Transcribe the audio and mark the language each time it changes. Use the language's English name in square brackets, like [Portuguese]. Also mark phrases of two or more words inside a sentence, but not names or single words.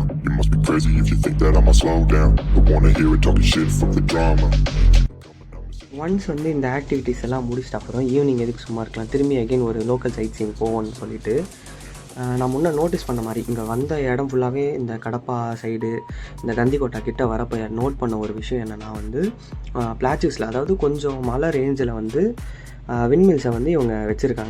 [English] You must be crazy if you think that I'ma slow down. I wanna hear it talking shit, fuck the drama. [Tamil] ஒன்ஸ் வந்து இந்த ஆக்டிவிட்டீஸ் எல்லாம் முடிச்சிட்ட அப்புறம் ஈவினிங் எதுக்கு சும்மா இருக்கலாம், திரும்பி அகைன் ஒரு [English] local sightseeing [Tamil] போவோம்னு சொல்லிட்டு நான் முன்னே நோட்டீஸ் பண்ண மாதிரி இங்கே வந்த இடம் ஃபுல்லாகவே இந்த கடப்பா சைடு இந்த கந்திக்கோட்டை கிட்ட வரப்போ நோட் பண்ண ஒரு விஷயம் என்னென்னா வந்து பிளாச்சஸில், அதாவது கொஞ்சம் மலை ரேஞ்சில் வந்து விண்மில்ஸை வந்து இவங்க வச்சுருக்காங்க.